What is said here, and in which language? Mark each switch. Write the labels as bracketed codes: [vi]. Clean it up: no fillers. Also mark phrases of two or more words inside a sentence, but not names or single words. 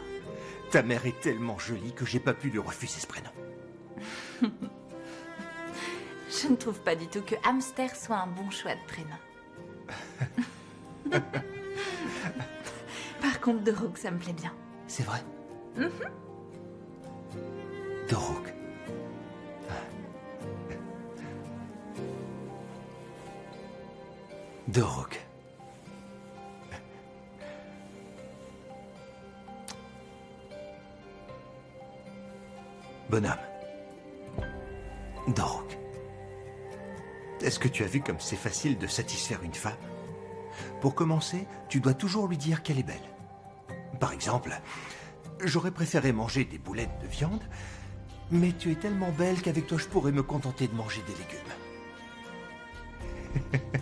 [fr] Ta mère est tellement jolie que j'ai pas pu lui refuser ce prénom. Je ne trouve pas du tout que Hamster soit un bon choix de prénom. Par contre, Doruk, ça me plaît bien. C'est vrai? Doruk. Doruk. Bonhomme. Doruk. Est-ce que tu as vu comme c'est facile de satisfaire une femme? Pour commencer, tu dois toujours lui dire qu'elle est belle. Par exemple, j'aurais préféré manger des boulettes de viande, mais tu es tellement belle qu'avec toi je pourrais me contenter de manger des légumes.